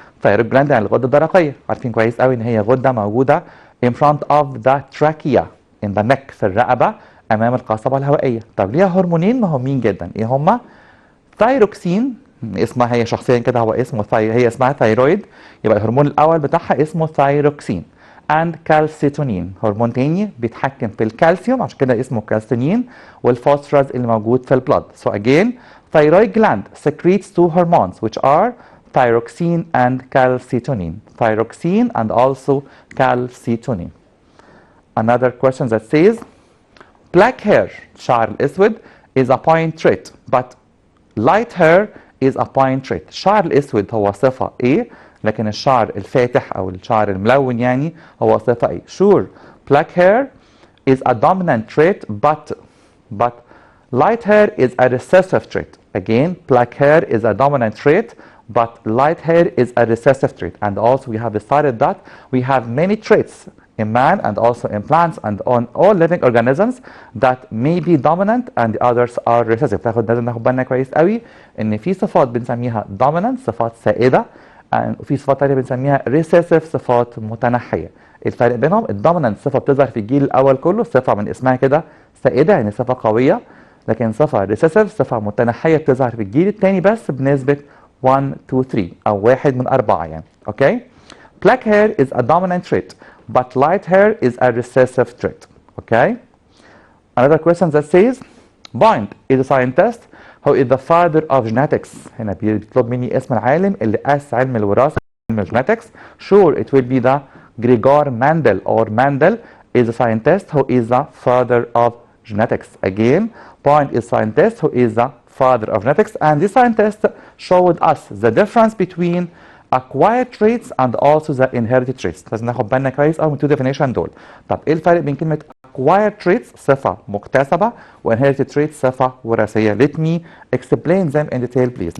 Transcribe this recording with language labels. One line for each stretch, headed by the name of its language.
Arabic: thyroid gland يعني الغدة الدرقية، عارفين كويس قوي ان هي غدة موجودة
English: in front of the trachea in the neck
Arabic: في الرقبة امام القصبة الهوائية. طب ليها هرمونين مهمين جدا، ايه هما؟ ثايروكسين اسمها هي شخصيا كده هو اسمه هي اسمها ثايرويد، يبقى الهرمون الاول بتاعها اسمه ثايروكسين. and كالسيتونين هرمون تاني بيتحكم في الكالسيوم عشان كده اسمه كالسيتونين والفوسفورس اللي موجود في البلد.
English: So again, thyroid gland secretes two hormones which are thyroxine and calcitonin. Thyroxine and also calcitonin. Another question that says black hair شعر الاسود is a point trait but light hair is a point trait.
Arabic: الشعر الاسود هو صفة ايه لكن الشعر الفاتح او الشعر الملون يعني هو صفة ايه.
English: Sure, black hair is a dominant trait but light hair is a recessive trait. Again, black hair is a dominant trait but light hair is a recessive trait. And also we have decided that we have many traits in man and also in plants and on all living organisms that may be dominant and the others are recessive.
Arabic: لازم ناخد بالنا كويس قوي ان في صفات بنسميها dominant صفات سائدة وفي صفات تانية بنسميها recessive صفات متنحية. الفرق بينهم الدومينانت صفة بتظهر في الجيل الأول كله، صفة من اسمها كده سائدة يعني صفة قوية، لكن صفة recessive صفة متنحية بتظهر في الجيل الثاني بس بنسبة 1 to 3 أو 1 من 4 يعني.
English: Okay? Black hair is a dominant trait but light hair is a recessive trait. Okay? Another question that says Point is a scientist who is the father of genetics.
Arabic: هنا بيطلب مني اسم العالم اللي أسس علم الوراثة علم genetics.
English: Sure, it will be the Gregor Mendel or Mendel is a scientist who is the father of genetics. Again, Point is scientist who is the father of genetics and this scientist showed us the difference between acquired traits and also the inherited traits.
Arabic: لازم ناخد بالنا كويس قوي من two definition دول. طب ايه الفرق بين كلمة acquired traits صفة مكتسبة و inherited traits صفة وراثية؟
English: Let me explain them in detail please.